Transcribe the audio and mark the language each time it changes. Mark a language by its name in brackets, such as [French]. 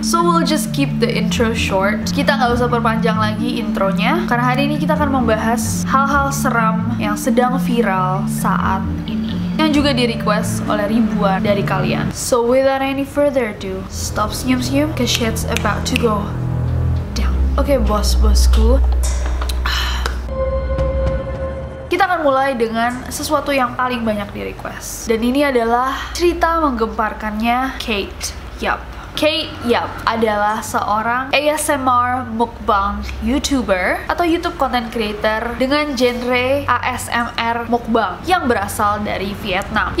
[English] So we'll just keep the intro short. [Indonesian] Kita nggak usah perpanjang lagi intronya, karena hari ini kita akan membahas hal-hal seram yang sedang viral saat ini, yang juga di request oleh ribuan dari kalian. [English] So without any further ado, stop [Indonesian] senyum-senyum, [English] cause shit's about to go down. [Indonesian] Oke, bos-bosku, kita akan mulai dengan sesuatu yang paling banyak di request, dan ini adalah cerita menggemparkannya Kate Yap. Kate Yap adalah seorang ASMR mukbang YouTuber atau YouTube content creator dengan genre ASMR mukbang yang berasal dari Vietnam.